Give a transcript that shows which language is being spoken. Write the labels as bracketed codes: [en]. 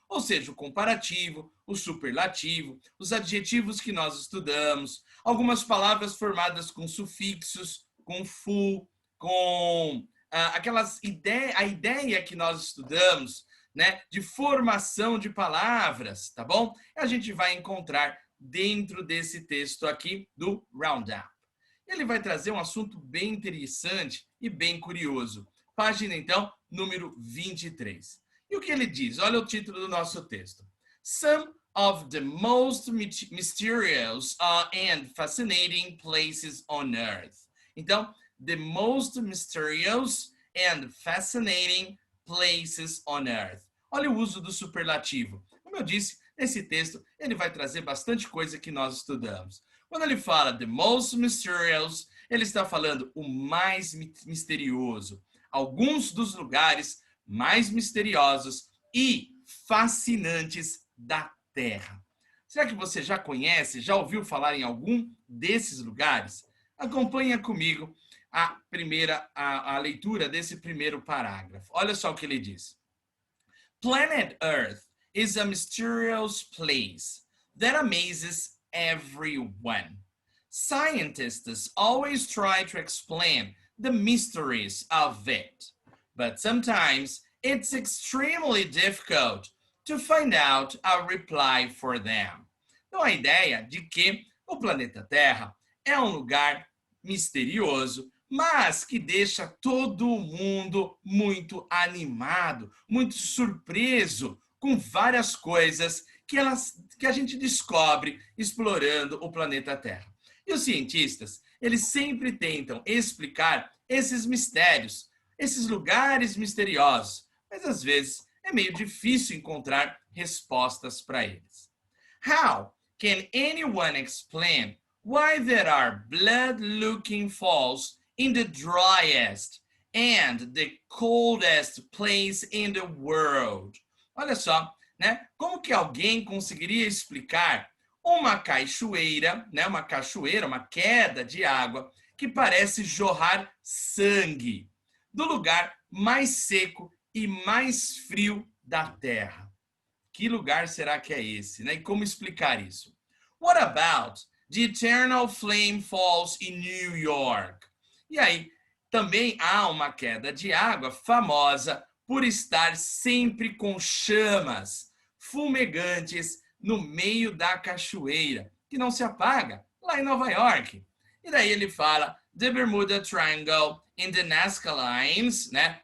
[pt] Ou seja, o comparativo, o superlativo, os adjetivos que nós estudamos, algumas palavras formadas com sufixos, com fu, com a ideia que nós estudamos, né, de formação de palavras, tá bom? A gente vai encontrar dentro desse texto aqui do Roundup. Ele vai trazer um assunto bem interessante e bem curioso. Página, então, número 23. E o que ele diz? Olha o título do nosso texto. [en] Some of the most mysterious and fascinating places on Earth. Então, the most mysterious and fascinating places on Earth. [pt] Olha o uso do superlativo. Como eu disse, nesse texto, ele vai trazer bastante coisa que nós estudamos. Quando ele fala [en] the most mysterious, [pt] ele está falando o mais misterioso. Alguns dos lugares mais misteriosos e fascinantes da Terra. Será que você já conhece, já ouviu falar em algum desses lugares? Acompanha comigo a leitura desse primeiro parágrafo. Olha só o que ele diz. [en] Planet Earth is a mysterious place that amazes everyone. Scientists always try to explain the mysteries of it, but sometimes it's extremely difficult to find out a reply for them. [pt] Então, a ideia de que o planeta Terra é um lugar misterioso, mas que deixa todo mundo muito animado, muito surpreso com várias coisas que a gente descobre explorando o planeta Terra. E os cientistas, eles sempre tentam explicar esses mistérios, esses lugares misteriosos, mas às vezes é meio difícil encontrar respostas para eles. [en] How can anyone explain why there are blood-looking falls in the driest and the coldest place in the world? [pt] Olha só, né? Como que alguém conseguiria explicar uma cachoeira, né? Uma cachoeira, uma queda de água que parece jorrar sangue do lugar mais seco e mais frio da Terra? Que lugar será que é esse, né? E como explicar isso? [en] What about the Eternal Flame Falls in New York? [pt] E aí, também há uma queda de água famosa por estar sempre com chamas fumegantes no meio da cachoeira, que não se apaga, lá em Nova York. E daí ele fala [en] The Bermuda Triangle in the Nazca Lines, né?